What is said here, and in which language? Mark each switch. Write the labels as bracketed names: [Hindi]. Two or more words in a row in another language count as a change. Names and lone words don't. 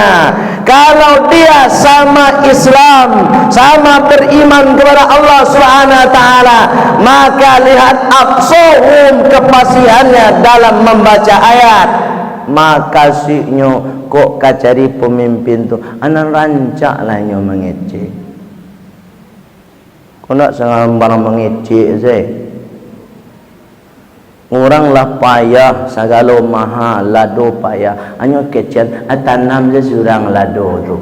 [Indonesian] Kalau dia sama Islam, sama beriman kepada Allah [Arabic] سبحانه وتعالى, [Indonesian] maka lihat aqsahum, kefasihannya dalam membaca ayat. [Minangkabau] Makasihnya kok kacari pemimpin tu anak rancak lah nyo mengecek. Kau nak sangat barang mengecek saya. Oranglah payah segala mahal, lado payah. Hanya kecil, tanam je surang lado tu.